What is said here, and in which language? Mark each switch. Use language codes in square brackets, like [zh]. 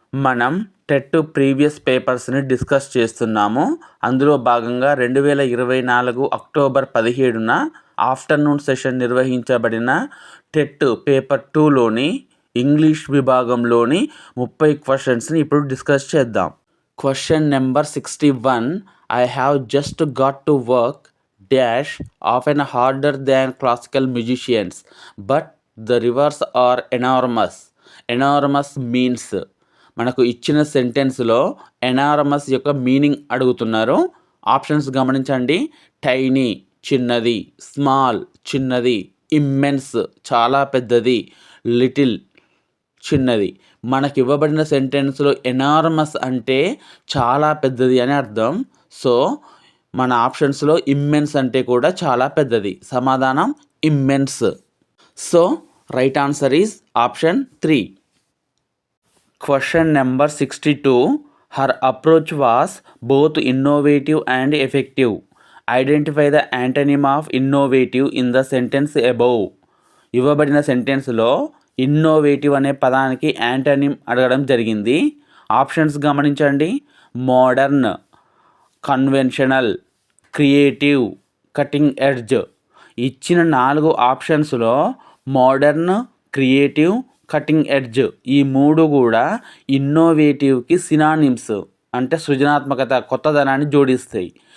[te] మనం TET previous పేపర్స్ని discuss చేస్తున్నాము. అందులో భాగంగా 2024 October 17న afternoon session నిర్వహించబడిన TET paper 2లోని English విభాగంలోని 30 క్వశ్చన్స్ని ఇప్పుడు డిస్కస్ చేద్దాం. Question number 61. [en] I have just got to work dash often harder than classical musicians, but the rewards are enormous. Enormous means [te] మనకు ఇచ్చిన సెంటెన్స్లో ఎనారమస్ యొక్క meaning అడుగుతున్నారు. ఆప్షన్స్ గమనించండి. టైనీ చిన్నది, small చిన్నది, ఇమ్మెన్స్ చాలా పెద్దది, లిటిల్ చిన్నది. మనకి ఇవ్వబడిన సెంటెన్స్లో ఎనార్మస్ అంటే చాలా పెద్దది అని అర్థం. సో మన ఆప్షన్స్లో ఇమ్మెన్స్ అంటే కూడా చాలా పెద్దది. సమాధానం immense. [en] So right answer is option 3. [te] Question number 62. [en] Her approach was both innovative and effective. Identify the antonym of innovative in the sentence above. [te] ఇవ్వబడిన సెంటెన్స్లో ఇన్నోవేటివ్ అనే పదానికి యాంటనిమ్ అడగడం జరిగింది. ఆప్షన్స్ గమనించండి. Modern, conventional, creative, cutting edge. ఇచ్చిన 4 ఆప్షన్స్లో modern, creative, cutting edge ఈ 3 కూడా ఇన్నోవేటివ్కి సినానిమ్స్, అంటే సృజనాత్మకత, కొత్తదనాన్ని జోడిస్తాయి.